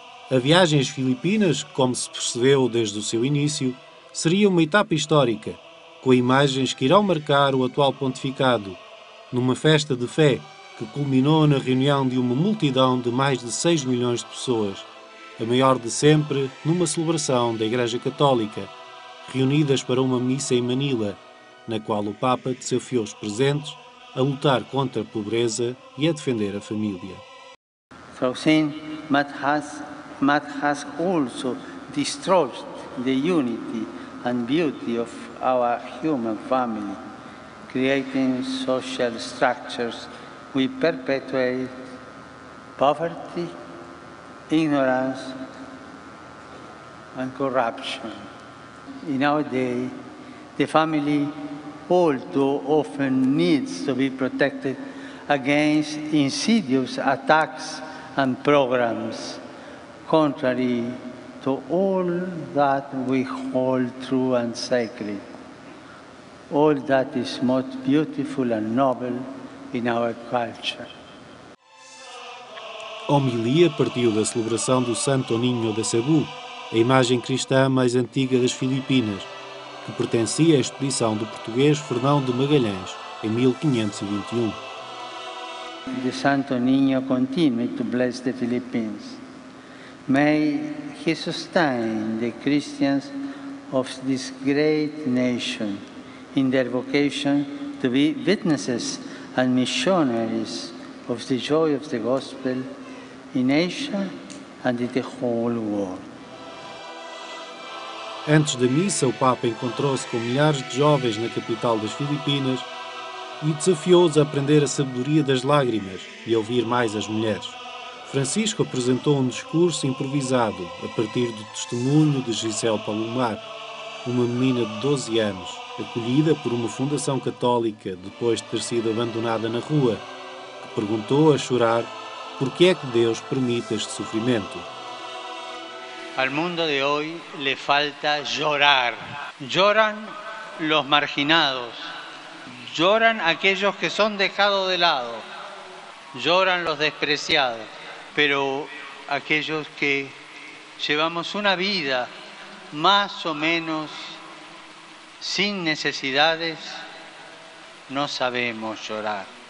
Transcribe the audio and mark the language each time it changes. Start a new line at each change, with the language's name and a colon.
Portuguese: A viagem às Filipinas, como se percebeu desde o seu início, seria uma etapa histórica, com imagens que irão marcar o atual pontificado, numa festa de fé que culminou na reunião de uma multidão de mais de 6 milhões de pessoas, a maior de sempre numa celebração da Igreja Católica, reunidas para uma missa em Manila, na qual o Papa desafiou os presentes a lutar contra a pobreza e a defender a família.
English: So sin might has also destroyed the unity and beauty of our human family, creating social structures we perpetuate poverty, ignorance, and corruption. In our day, the family all too often needs to be protected against insidious attacks and programs, contrary to all that we hold true and sacred, all that is most beautiful and noble in our culture.
Portuguese: A homilia partiu da celebração do Santo Niño de Cebu, a imagem cristã mais antiga das Filipinas, que pertencia à expedição do português Fernão de Magalhães, em 1521.
English: The Santo Niño continue to bless the Philippines. May he sustain the Christians of this great nation in their vocation to be witnesses and missionaries of the joy of the gospel in Asia and in the whole world.
Portuguese: Antes da missa, o Papa encontrou-se com milhares de jovens na capital das Filipinas e desafiou-os a aprender a sabedoria das lágrimas e a ouvir mais as mulheres. Francisco apresentou um discurso improvisado a partir do testemunho de Gisele Palomar, uma menina de 12 anos, acolhida por uma fundação católica depois de ter sido abandonada na rua, que perguntou a chorar por que é que Deus permite este sofrimento.
Spanish: Al mundo de hoy le falta llorar. Lloran los marginados, lloran aquellos que son dejados de lado, lloran los despreciados, pero aquellos que llevamos una vida más o menos sin necesidades, no sabemos llorar.